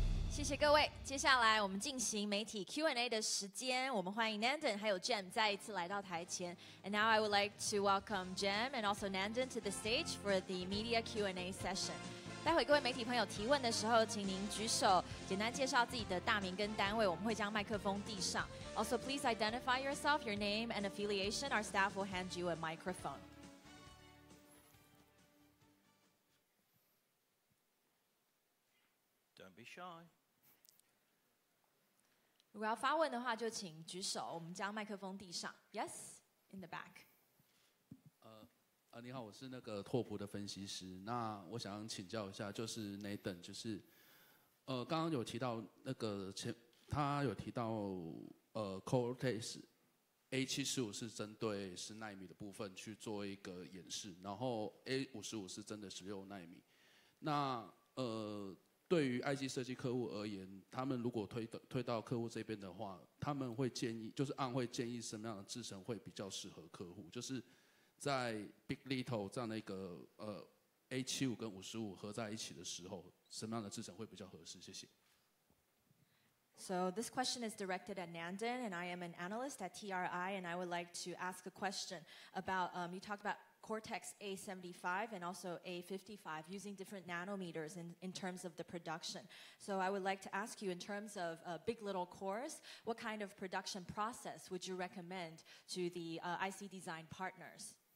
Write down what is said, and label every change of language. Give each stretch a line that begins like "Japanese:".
Chinese: 谢谢各位，接下来我们进行媒体 Q&A 的时间，我们欢迎 Nandan 还有 Jem 再一次来到台前。
English: And now I would like to welcome Jem and also Nandan to the stage for the media Q&A session.
Chinese: 待会各位媒体朋友提问的时候，请您举手，简单介绍自己的大名跟单位，我们会将麦克风递上。
English: Also, please identify yourself, your name and affiliation. Our staff will hand you a microphone. Don't be shy.
Chinese: 如果要发问的话，就请举手，我们将麦克风递上。
English: Yes, in the back.
Chinese: 你好，我是那个拓扑的分析师。那我想请教一下，就是 Nathan， 就是刚刚有提到那个他有提到Cortex A75是针对10奈米的部分去做一个演示，然后 A55是针对16奈米。那对于 IC 设计客户而言，他们如果推到客户这边的话，他们会建议，就是ARM会建议什么样的制程会比较适合客户？就是在 Big Little 这样的一个A75跟55合在一起的时候，什么样的制程会比较合适？谢谢。
English: So this question is directed at Nandan, and I am an analyst at TRI, and I would like to ask a question about, you talked about Cortex A75 and also A55 using different nanometers in terms of the production. So I would like to ask you, in terms of big little cores, what kind of production process would you recommend to the IC design partners?